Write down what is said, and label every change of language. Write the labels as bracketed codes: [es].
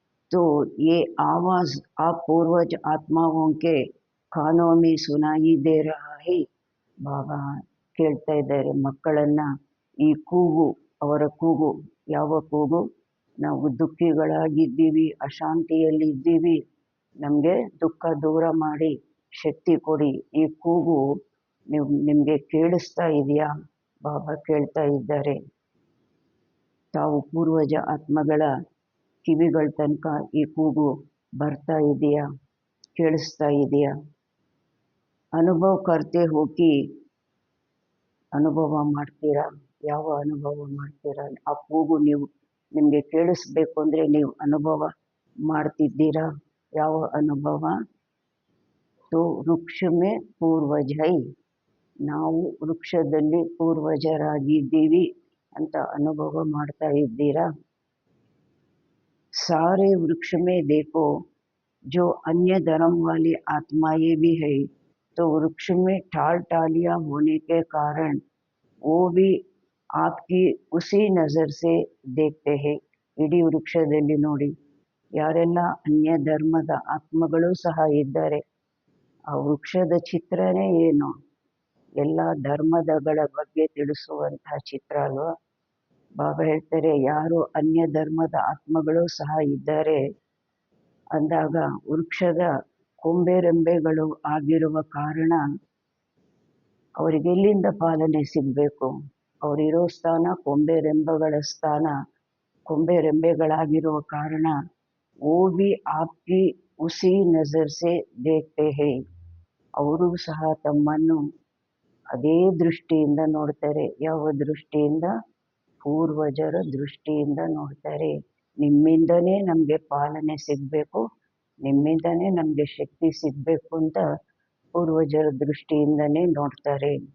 [hi] तो ये आवाज आप पूर्वज आत्माओं के कानों में सुनाई दे रहा है. [kn] बाबा ಕೇಳ್ತಾ ಇದ್ದಾರೆ ಮಕ್ಕಳನ್ನ. ಈ ಕೂಗು, ಅವರ ಕೂಗು ಯಾವ ಕೂಗು? ನಾವು ದುಃಖಿಗಳಾಗಿದ್ದೀವಿ, ಅಶಾಂತಿಯಲ್ಲಿದ್ದೀವಿ, ನಮಗೆ ದುಃಖ ದೂರ ಮಾಡಿ ಶಕ್ತಿ ಕೊಡಿ. ಈ ಕೂಗು ನಿಮಗೆ ಕೇಳಿಸ್ತಾ ಇದೆಯಾ? ಬಾಬಾ ಕೇಳ್ತಾ ಇದ್ದಾರೆ. ತಾವು ಪೂರ್ವಜ ಆತ್ಮಗಳ ಕಿವಿಗಳ ತನಕ ಈ ಕೂಗು ಬರ್ತಾ ಇದೆಯಾ, ಕೇಳಿಸ್ತಾ ಇದೆಯಾ? [hi] ಅನುಭವ ಕರ್ತೆ ಹೋಗಿ, [kn] ಅನುಭವ ಮಾಡ್ತೀರಾ? ಯಾವ ಅನುಭವ ಮಾಡ್ತೀರಾ? ಆ ಕೂಗು ನಿಮಗೆ ಕೇಳಿಸ್ಬೇಕು ಅಂದರೆ ನೀವು ಅನುಭವ ಮಾಡ್ತಿದ್ದೀರಾ? ಯಾವ ಅನುಭವ? [hi] ತೋ ವೃಕ್ಷ ಮೇ ಪೂರ್ವಜ ಹೈ, [kn] ನಾವು ವೃಕ್ಷದಲ್ಲಿ ಪೂರ್ವಜರಾಗಿದ್ದೀವಿ ಅಂತ ಅನುಭವ ಮಾಡ್ತಾ ಇದ್ದೀರಾ? [hi] सारे वृक्ष में देखो जो अन्य धर्म वाली आत्माएं भी है, तो वृक्ष में ठाल टालियां होने के कारण वो भी आपकी उसी नज़र से देखते हैं. [kn] ಇಡೀ ವೃಕ್ಷದಲ್ಲಿ ನೋಡಿ ಯಾರೆಲ್ಲ ಅನ್ಯ ಧರ್ಮದ ಆತ್ಮಗಳು ಸಹ ಇದ್ದಾರೆ. ಆ ವೃಕ್ಷದ ಚಿತ್ರನೇ ಏನು, ಎಲ್ಲ ಧರ್ಮದಗಳ ಬಗ್ಗೆ ತಿಳಿಸುವಂತಹ ಚಿತ್ರ ಅಲ್ವಾ. ಬಾಬಾ ಹೇಳ್ತಾರೆ, ಯಾರು ಅನ್ಯ ಧರ್ಮದ ಆತ್ಮಗಳು ಸಹ ಇದ್ದಾರೆ ಅಂದಾಗ ವೃಕ್ಷದ ಕೊಂಬೆರೆಂಬೆಗಳು ಆಗಿರುವ ಕಾರಣ ಅವರಿಗೆ ಎಲ್ಲಿಂದ ಪಾಲನೆ ಸಿಗಬೇಕು? ಅವರಿರೋ ಸ್ಥಾನ ಕೊಂಬೆರೆಂಬೆಗಳ ಸ್ಥಾನ, ಕೊಂಬೆರೆಂಬೆಗಳಾಗಿರುವ ಕಾರಣ [hi] वो भी आपकी उसी नज़र से देखते हैं. [kn] ಅವರು ಸಹ ತಮ್ಮನ್ನು ಅದೇ ದೃಷ್ಟಿಯಿಂದ ನೋಡ್ತಾರೆ. ಯಾವ ದೃಷ್ಟಿಯಿಂದ? ಪೂರ್ವಜರ ದೃಷ್ಟಿಯಿಂದ ನೋಡ್ತಾರೆ. ನಿಮ್ಮಿಂದನೇ ನಮಗೆ ಪಾಲನೆ ಸಿಗಬೇಕು, ನಿಮ್ಮಿಂದನೇ ನಮಗೆ ಶಕ್ತಿ ಸಿಗಬೇಕು ಅಂತ ಪೂರ್ವಜರ ದೃಷ್ಟಿಯಿಂದನೇ ನೋಡ್ತಾರೆ.